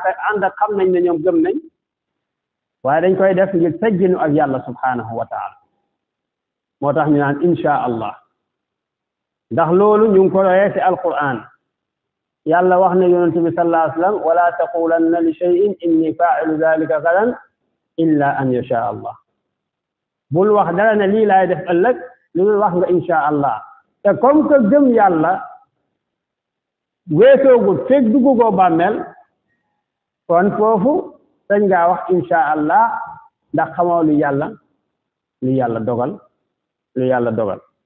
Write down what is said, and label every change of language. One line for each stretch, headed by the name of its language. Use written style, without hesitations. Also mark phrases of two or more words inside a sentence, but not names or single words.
Wolof: te ànd ak xam nañ ne ñoom gëm nañ waaye dañ koy def ngir tegginu ak yàlla
Arabic: سبحانه وتعالى
Wolof: moo tax ñu naan
Arabic: إن شاء الله
Wolof: ndax loolu ñu ngi ko royee ci alquran yàlla wax ne yonent bi
Arabic: صلى الله عليه وسلم ولا تقولن لشيء إني فاعل ذلك غدا إلا أن يشاء الله
Wolof: bul wax dara ne lii laay def ëllëg lu dul wax nga
Arabic: إن شاء الله
Wolof: te
French: comme que
Wolof: gëm yàlla weesoogul fekk duggugoo bàmmeel kon foofu sañ ngaa wax
Arabic: إن شاء الله
Wolof: ndax xamoo lu yàlla dogal